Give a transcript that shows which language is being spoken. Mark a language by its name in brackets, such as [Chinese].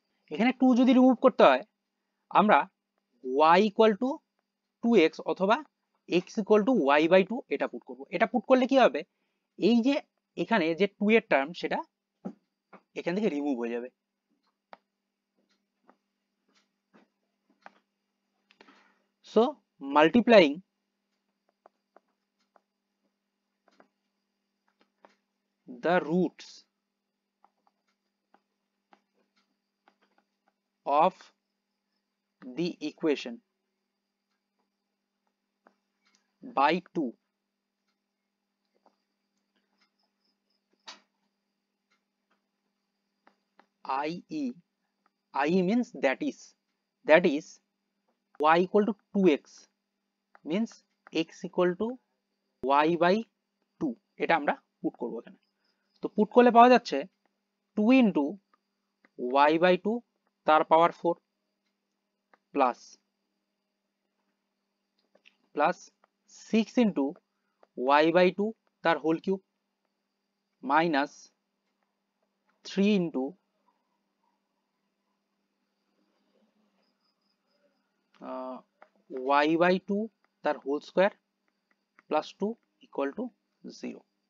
[Bangla] এখানে 2 যদি রিমুভ করতে হয় আমরা y ইকুয়াল টু 2x অথবা x ইকুয়াল টু y/2 এটা পুট করব। এটা পুট করলে কি হবে, এই যে এখানে যে 2 এর টার্ম সেটা এখান থেকে রিমুভ হয়ে যাবে। [English] So multiplying the roots of the equation by 2 i.e. means that is y equal to 2x means x equal to y/2 [Bangla] এটা আমরা পুট করব এখানে। তো পুট করলে পাওয়া যাচ্ছে 2 into y/2 তার পাওয়ার 4 প্লাস 6 into y/2 তার whole cube minus 3 into y/2 তার whole square plus 2 equal to 0।